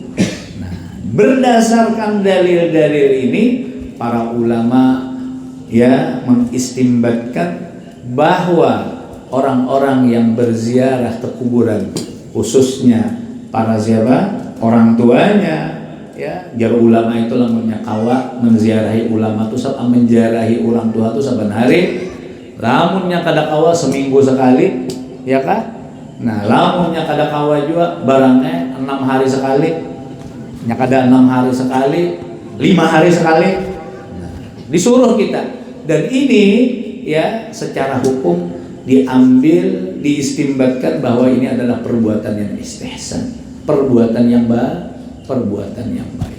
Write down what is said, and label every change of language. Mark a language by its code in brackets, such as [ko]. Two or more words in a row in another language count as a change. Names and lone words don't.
[id] Nah, berdasarkan dalil-dalil ini para ulama mengistimbatkan bahwa orang-orang yang berziarah ke kuburan, khususnya para orang tuanya, [bjn] jar ulama itu lamunnya kawa menziarahi ulama itu menziarahi orang tua itu saban hari, lamunnya kada kawa seminggu sekali, kan? Nah, lamunnya kada kawa juga barangnya 6 hari sekali, kada 6 hari sekali, 5 hari sekali. [id] Nah, disuruh kita, dan ini secara hukum diambil, diistimbatkan bahwa ini adalah perbuatan yang istihsan, perbuatan yang baik.